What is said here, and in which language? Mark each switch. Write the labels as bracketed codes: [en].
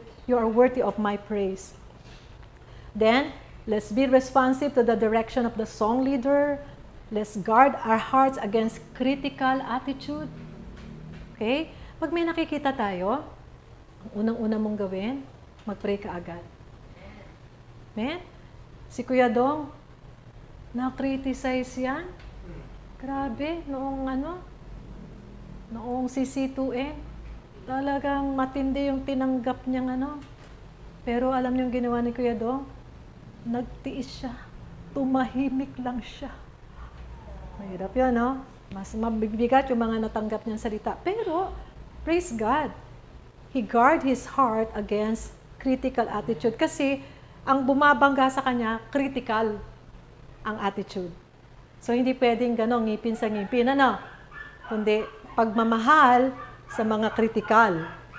[en] You are worthy of my praise. Then, let's be responsive to the direction of the song leader. Let's guard our hearts against critical attitude. Okay? [tl] Pag may nakikita tayo, ang unang-una mong gawin, mag-pray ka agad. Amen? Si Kuya Dong, na-criticize yan. Grabe, noong CC2M, talagang matindi yung tinanggap niyang Pero alam niyo yung ginawa ni Kuya Dong? Nagtiis siya. Tumahimik lang siya. Mahirap yun, no? Mas mabibigat yung mga natanggap niyang salita. [en] Pero, praise God. He guard his heart against critical attitude. [tl] Kasi, ang bumabangga sa kanya, critical ang attitude. So, hindi pwedeng gano'ng ngipin sa ngipin, kundi pagmamahal sa mga critical.